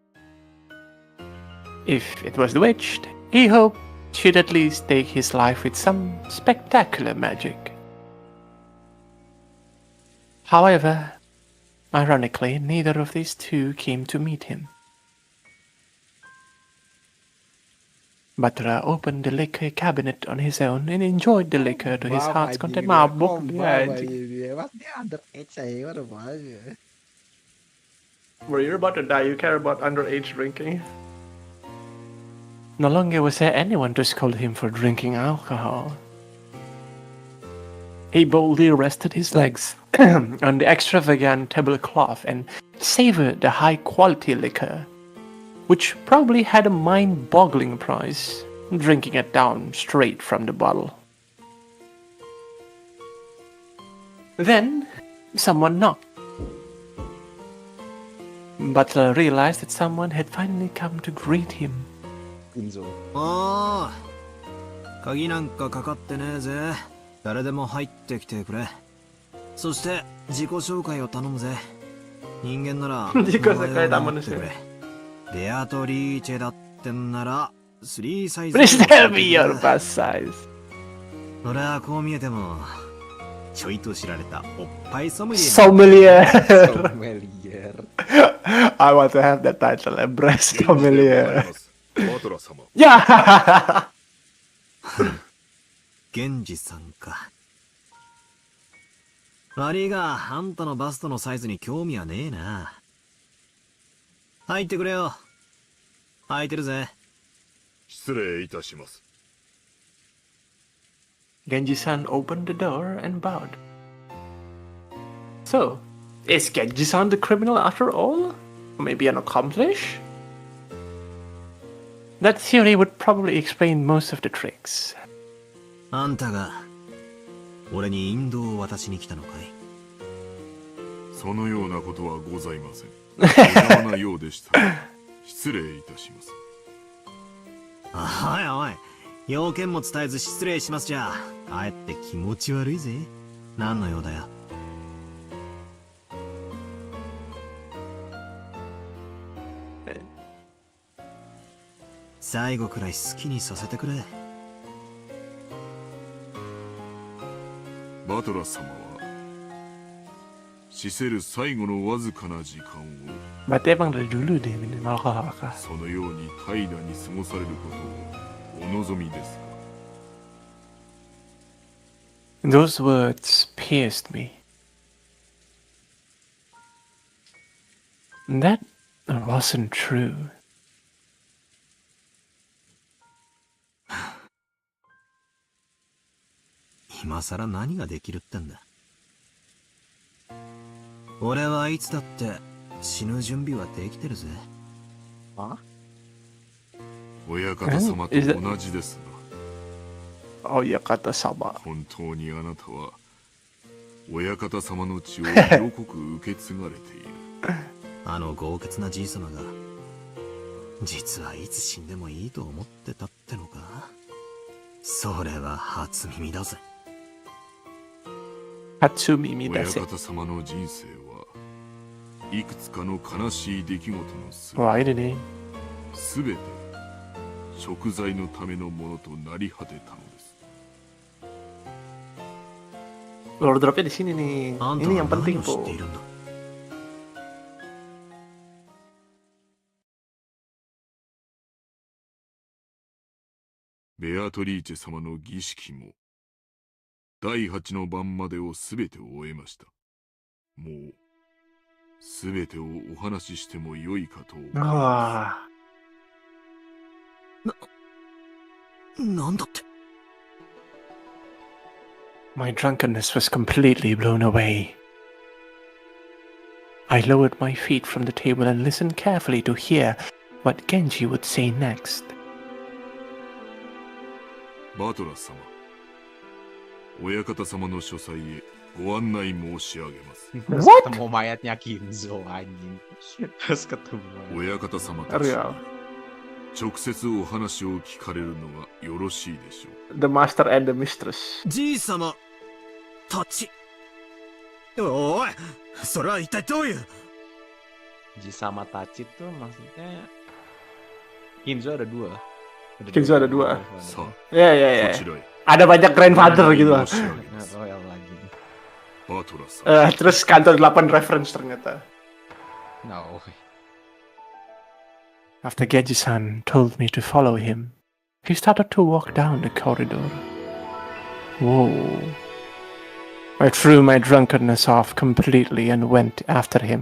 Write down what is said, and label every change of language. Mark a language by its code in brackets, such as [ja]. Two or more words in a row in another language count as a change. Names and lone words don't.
[en] If it was the witch, he hoped she'd at least take his life with some spectacular magic. However, ironically, neither of these two came to meet him. Butler opened the liquor cabinet on his own and enjoyed the liquor to his heart's content. [id] Mabuk dia anjir. Dia underage aja, [en] what the fuck? Bro, you're about to die. You care about underage drinking? No longer was there anyone to scold him for drinking alcohol. He boldly rested his legs on the extravagant tablecloth and savored the high-quality liquor, which probably had a mind-boggling price, drinking it down straight from the bottle. Then, someone knocked. Butler realized that someone had finally come to greet him. Kinzo. [ja] おー、鍵なんかかかってねえぜ。誰でも入ってきてくれ。そして自己紹介を頼むぜ。人間なら自己紹介だもんね。ベアトリーチェだってんなら3サイズ [en] Please tell me your bust size. [ja] 俺はこう見えてもちょいと知られたおっぱいソムリエ [en] Sommelier. Sommelier. I want to have that title, a breast [ja] 現地でござい [en] sommelier. [ja] ますバトラー様 [en] Yeah. [ja] 源氏さんか。悪いがあんたのバストのサイズに興味はねえな。入ってくれよ。空いてるぜ。失礼いたします [en] Genji-san opened the door and bowed. So, is Genji-san the criminal after all? Or maybe an accomplice? That theory would probably explain most of the tricks. [ja] あんたが俺に引導を渡しに来たのかい？そのようなことはございません無謀なようでしたら失礼いたしますおいおい、要件も伝えず失礼しますじゃかえって気持ち悪いぜ。何の用だよ。最後くらい好きにさせてくれ。バトラー様は死せる最後のわずかな時間を [id] Berarti emang dari dulu deh minimal kah? [ja] そのように怠惰に過ごされることをお望みですか [en] Those words pierced me. That wasn't true. [ja] 今さら何ができるってんだ。俺はいつだって死ぬ準備はできてるぜ。親方様と同じですが [id] Oh ya kata sama. [ja] 本当にあなたは親方様の血を色濃く受け継がれているあの豪傑なじい様が実はいつ死んでもいいと思ってたってのか。それは初耳だぜ。 Hatsumi 親 midase. 方様の人生はいくつかの悲しい出来事のす [id] Wah ini nih. [ja] すべて食材のためのものとなり果てたのです [id] Lord dropnya di sini nih. [ja] あんた [id] Ini [ja] は [id] yang penting [ja] 何を知っ po. ているんだ。ベアトリーチェ様の儀式も第8の晩までをすべて終えました。もうすべてをお話ししてもよいかと思いま Wah. なんだって。 [en] My drunkenness was completely blown away. I lowered my feet from the table and listened carefully to hear what Genji would say next. [ja] す。バトラス様、親方様の書斎へご案内申し上げます。 [id] Terus [en] What? [id] ketemu mayatnya Kinzo anjing. Terus ketemu mayat. [ja] 親方様たち [en] Real. [ja] 直接お話を聞かれるのがよろしいでしょう。 [en] The master and the mistress. [ja] じい様たち。おい、それは一体どういう。じい様たち [id] tuh maksudnya Kinzo ada dua. Kinzo ada dua. [ja] さ [id] Ya [ja] あ、 [id] ya [ja] こ [id] ya. [ja] ちらへ。 [id] Ada banyak grandfather gitu. [ja] 申し上げま [id] Nggak [ja] す [id] tahu yang lagi. [ja] バトラ様、 [id] Terus kantor 8 reference ternyata. [en] No. After Genji-san told me to follow him, he started to walk down the corridor. Whoa. I threw my drunkenness off completely and went after him.